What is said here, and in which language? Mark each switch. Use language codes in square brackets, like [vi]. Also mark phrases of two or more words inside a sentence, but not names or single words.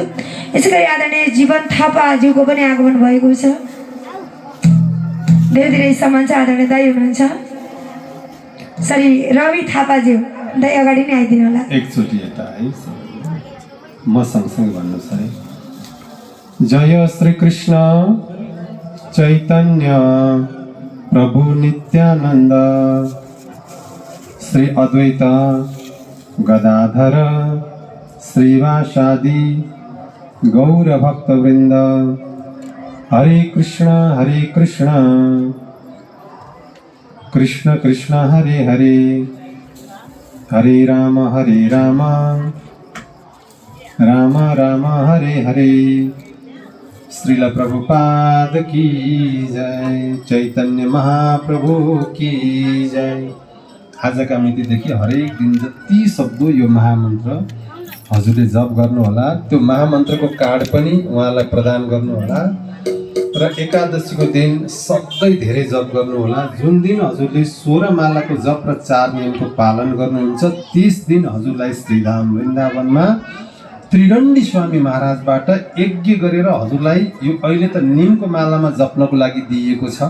[ne] यसैगरी आदरणीय जीवन थापाज्यूको पनि आगमन भएको छ। धेरै धेरै सम्मान छ। आदरणीय दाइ हुनुहुन्छ सरी रवि थापाज्यू दाइ अगाडि नै आइदिनु होला। एकचोटि यता है म सँगसँगै भन्नुहोस् है। [sa] जय श्री कृष्ण चैतन्य प्रभु नित्यानंद श्री अद्वैत गदाधर श्रीवासादि गौर भक्तवृंद हरे कृष्ण कृष्ण कृष्ण हरे हरे हरे राम राम राम हरे हरे। [hi] श्रील प्रभुपाद की जय, चैतन्य महाप्रभु की जय। [ne] आजका मितिदेखि हरेक दिन जति सक्दो यो महामन्त्र हजुरले जप गर्नुहोला। त्यो महामन्त्रको कार्ड पनि उहाँलाई प्रदान गर्नुहोला र एकादशीको दिन सधैँ धेरै जप गर्नुहोला। जुन दिन हजुरले 16 मालाको जप र 4 नियमको पालन गर्नुहुन्छ त्यस दिन हजुरलाई श्रीधाम वृन्दावनमा त्रिदण्डी स्वामी महाराजबाट यज्ञ गरेर हजुरलाई यो अहिले त निमको मालामा जप्नको लागि दिइएको छ।